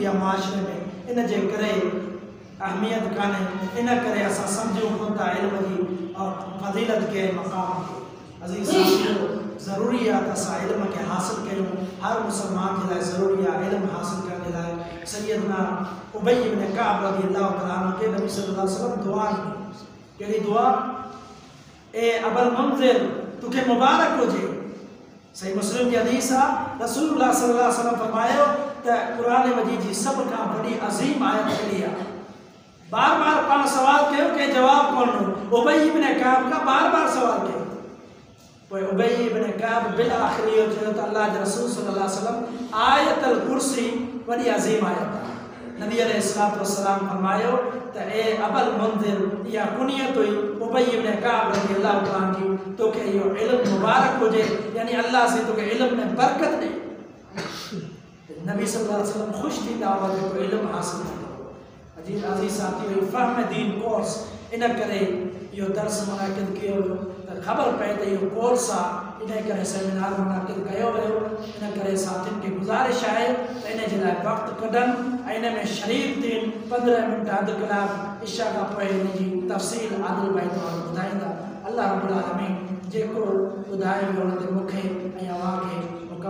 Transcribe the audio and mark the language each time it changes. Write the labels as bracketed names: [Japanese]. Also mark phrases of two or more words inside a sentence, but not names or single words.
[Sindhi] आहे मुआशरे में इन जे करे अहमियत कान्हे इन करे असां सम्झूं कोन था इल्म जी और फज़ीलत के मक़ाम खे अज़ीज़ साथियो ज़रूरी आहे त असां इल्म खे हासिलु कयूं हर मुसलमान जे लाइ ज़रूरी आहे इल्मु हासिलु करण जे लाइ सैयदना उबई इब्न कअब [Arabic] رضي الله تعالى عنه [Sindhi] खे नबी [Arabic] صلى الله عليه وسلم [Sindhi] दुआ ॾिनी कहिड़ी दुआ ए अबल मुंज़िर तोखे मुबारक हुजे सही मुस्लिम जी हदीस आहे रसूलुल्लाह [Arabic] صلى الله عليه وسلم [Sindhi] फरमायो त क़ुरान मजीद जी सभ खां वॾी अज़ीम आयत कहिड़ी आहे बार बार पाण सवाल कयो के जवाब कोन उबई इब्न कअब का बार बार सवाल कयो पोइ उबई इब्न कअब बिल आख़िरी इहो चयो त अल्लाह जे रसूल [Arabic] صلى الله عليه وسلم [Sindhi] आयतल कुर्सी वॾी अज़ीम आयत आहे नबी [Arabic] عليه الصلاة والسلام [Sindhi] फरमायो त ए अबल मुंज़िर इहा कुनियत हुई उबई इब्न कअब [Arabic] رضي الله تعالى عنه [Sindhi] तोखे इहो इल्मु मुबारक हुजे यानी अल्लाह से तोखे इल्म में बरकत ॾे नबी [Arabic] صلى الله عليه وسلم [Sindhi] ख़ुशि थींदा हुआ जेको इल्मु हासिलु कंदो अज़ीज़ साथियो फ़हम दीन कोर्स इन करे इहो दर्स मुनाक़िद कयो वियो त ख़बर पए त इहो कोर्स आहे इन करे सेमिनार मुनाक़िद कयो वियो इन करे साथियुनि खे गुज़ारिश आहे त इन जे लाइ वक़्तु कढनि ऐं इन में शरीक थियनि 15 मिंट अधु कलाक इशा खां पोइ इन जी तफ़सील आदिल भाई तव्हांखे ॿुधाईंदा [Arabic] الله رب العالمين [Sindhi] जेको ॿुधायो वियो हुन ते मूंखे ऐं अव्हां खे